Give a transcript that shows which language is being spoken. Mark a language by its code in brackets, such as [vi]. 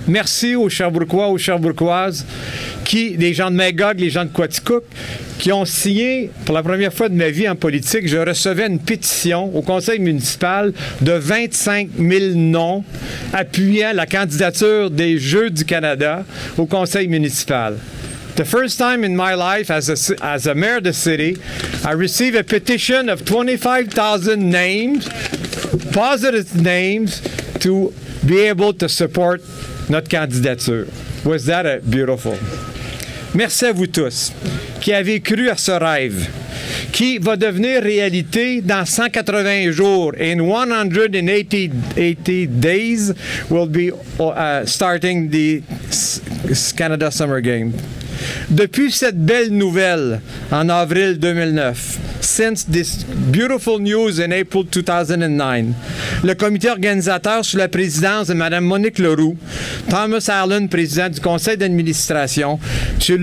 [fr] Merci aux Sherbrookois, aux Sherbrookoises, les gens de Magog, les gens de Quaticook, qui ont signé, pour la première fois de ma vie en politique, je recevais une pétition au conseil municipal de 25 000 noms appuyant la candidature des Jeux du Canada au conseil municipal. [en] The first time in my life as a mayor of the city, I received a petition of 25,000 names, positive names, to be able to support [fr] notre candidature. [en] Was that beautiful? [fr] Merci à vous tous qui avez cru à ce rêve, qui va devenir réalité dans 180 jours. [en] In 180 days, we'll be starting the Canada Summer Games. [fr] Depuis cette belle nouvelle en avril 2009, [en] since this beautiful news in April 2009, [fr] le comité organisateur sous la présidence de Mme Monique Leroux, Thomas Allen, président du conseil d'administration, M.